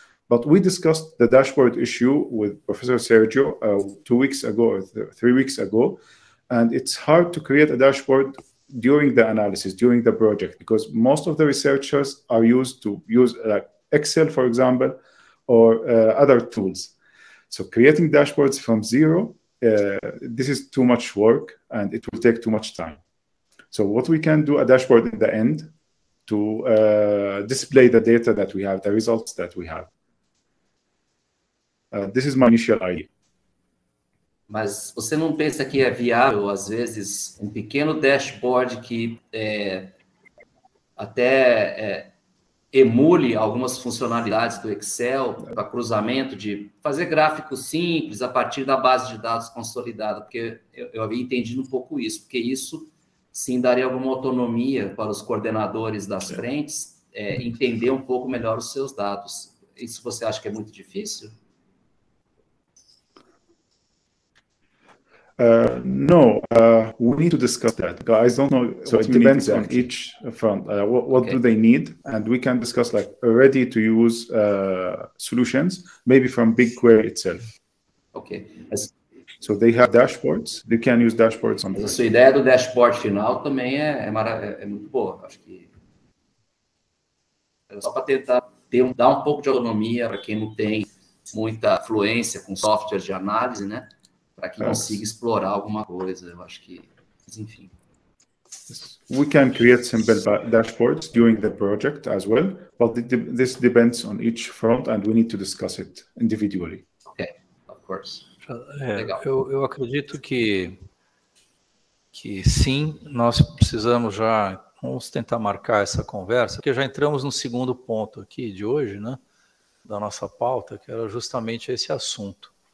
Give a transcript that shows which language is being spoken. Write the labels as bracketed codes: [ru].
[en] But we discussed the dashboard issue with Professor Sergio 2 weeks ago or 3 weeks ago, and it's hard to create a dashboard during the analysis, during the project, because most of the researchers are used to use Excel, for example, or other tools. So creating dashboards from zero, this is too much work and it will take too much time. So what we can do, a dashboard at the end to display the data that we have, the results that we have. This is my initial idea. [pt] Mas você não pensa que é viável, às vezes, um pequeno dashboard que emule algumas funcionalidades do Excel para cruzamento, de fazer gráficos simples a partir da base de dados consolidada, porque eu havia entendido um pouco isso, porque isso sim daria alguma autonomia para os coordenadores das frentes entender um pouco melhor os seus dados. Isso você acha que é muito difícil? [en] No, we need to discuss that. Guys, don't know. So it depends on each front. What do they need? And we can discuss like ready-to-use solutions, maybe from BigQuery itself. Ok. So they have dashboards. They can use dashboards on. [pt] Mas a sua ideia do dashboard final também é muito boa. Acho que é só para tentar dar um pouco de autonomia para quem não tem muita fluência com software de análise, né? Para que consiga explorar alguma coisa, eu acho que, enfim. [en] We can create simple dashboards during the project as well, but this depends on each front, and we need to discuss it individually. Okay, of course. [pt] Legal. Eu acredito que sim, nós precisamos vamos tentar marcar essa conversa, porque já entramos no segundo ponto aqui de hoje, né, da nossa pauta, que era justamente esse assunto.